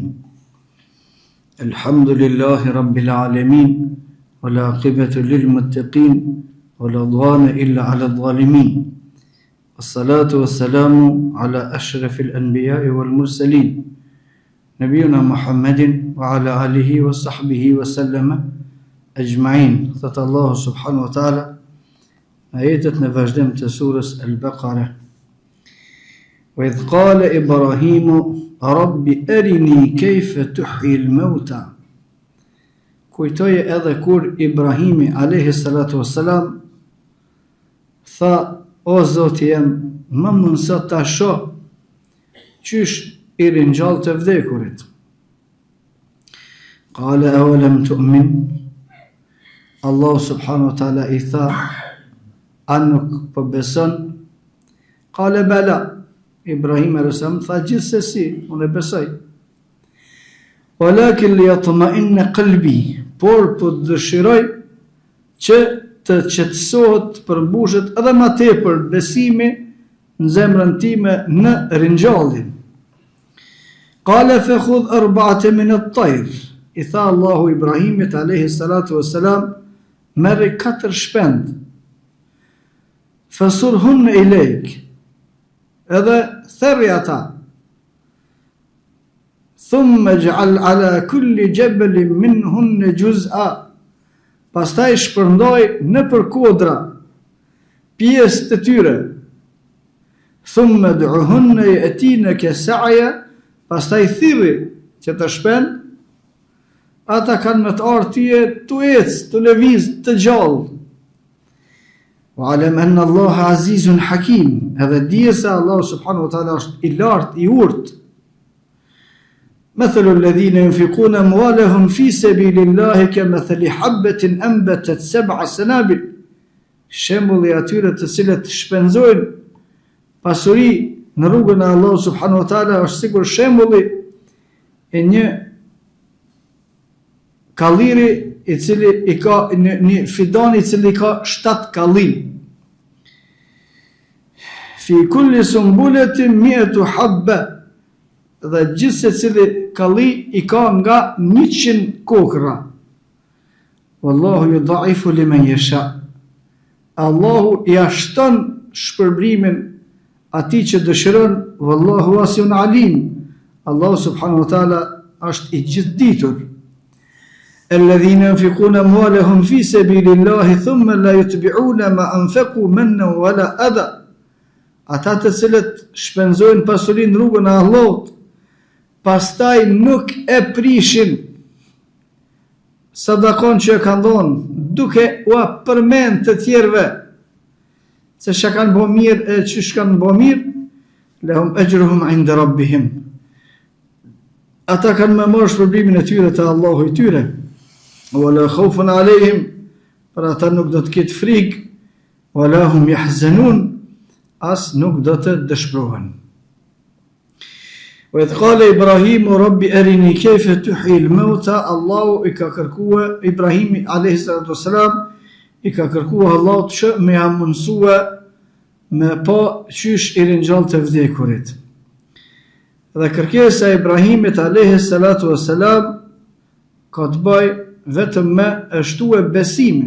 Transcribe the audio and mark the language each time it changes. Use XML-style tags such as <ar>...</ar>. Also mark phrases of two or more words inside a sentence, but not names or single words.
<ar>الحمد لله رب العالمين والعاقبة للمتقين ولا عدوان إلا على الظالمين والصلاة والسلام على أشرف الأنبياء والمرسلين نبينا محمد وعلى آله وصحبه وسلم أجمعين. ثت الله سبحانه وتعالى آياتنا فاجدم سورة البقرة. وإذ قال إبراهيم رب أرني كيف تحيي الموتى.</ar> <sq>Kujtoje edhe kur Ibrahimi</sq> <ar>عليه الصلاة والسلام</ar> <sq>tha: o Zoti jem, më mundso ta shoh qysh I ringjall të vdekurit.</sq> <ar>قال أولم تؤمن.</ar> <sq>Allah</sq> <ar>سبحانه وتعالى</ar> <sq>I tha: a nuk po beson?</sq> <ar>قال بلى.</ar> <sq>Ibrahim</sq> <ar>عليه السلام</ar> <sq>tha: gjithsesi, unë besoj.</sq> <ar>ولكن ليطمئن قلبي.</ar> <sq>Por po dëshiroj që të qetësohet, përmbushet edhe më tepër besimi në zemrën time në ringjalljen.</sq> <ar>قال فخذ أربعة من الطير.</ar> <sq>I tha Allahu Ibrahimit</sq> <ar>عليه الصلاة والسلام,</ar> <sq>merri 4 shpend.</sq> <ar>فصرهن إليك.</ar> <sq>Edhe therri ata.</sq> <ar>ثم اجعل على كل جبل منهن جزءا.</ar> <sq>Pastaj shpërndoj në përkodra pjesë të tyre.</sq> <ar>ثم ادعهن يأتينك سعيا.</ar> <sq>Pastaj thirrri që të shpend, ata kanë me të ardhur tyje tu ecë, tu lëviz të gjallë.</sq> <ar>وعلم أن الله عزيز حكيم.</ar> <sq>Edhe dije se Allah</sq> <ar>سبحانه وتعالى</ar> <sq>është I lartë, I urtë.</sq> <ar>مثل الذين ينفقون أموالهم في سبيل الله كمثل حبة أنبتت 7 سنابل.</ar> <sq>Shembulli atyre të cilët shpenzojnë pasuri në rrugën e Allahut</sq> <ar>سبحانه وتعالى</ar> <sq>është sikur shembulli e një kalliri I cili I ka një fidan I cili ka 7 kalli.</sq> <ar>في كل سنبلة 100 حبة.</ar> <sq>Dhe gjithë se cili kalli I ka nga 100 kokra.</sq> <ar>والله يضاعف لمن يشاء.</ar> <sq>Allahu I ashton shpërblimin atij që dëshiron.</sq> <ar>والله واسع عليم.</ar> <sq>Allahu</sq> <ar>سبحانه وتعالى</ar> <sq>është I gjithditur.</sq> <ar>الذين ينفقون أموالهم في سبيل الله ثم لا يتبعون ما أنفقوا منا ولا أذى.</ar> <sq>Ata të cilët shpenzojnë pasurinë në rrugën e Allahut, pastaj nuk e prishin sadakon që e kanë dhënë, duke ua përmend të tjerëve se çka kanë bërë mirë e çish kanë bërë mirë,</sq> <ar>لهم أجرهم عند ربهم.</ar> <sq>Ata kanë më marrë shpërblimin e tyre te Allahu I tyre.</sq> <ar>ولا خوف عليهم.</ar> <sq>Për ata nuk do të ketë frikë,</sq> <ar>ولا هم يحزنون.</ar> <sq>As nuk do të dëshpërohen.</sq> <ar>وإذ قال إبراهيم رب أرني كيف تحيي الموتى.</ar> <sq>Allahu I ka kërkuar Ibrahimi</sq> <ar>عليه الصلاة والسلام,</ar> <sq>I ka kërkuar Allahut që me ja mundsua me pa qysh I ringjall të vdekurit. Dhe kërkesa e Ibrahimit</sq> <ar>عليه الصلاة والسلام</ar> <sq>ka të bëj vetëm me shtue besimin.</sq>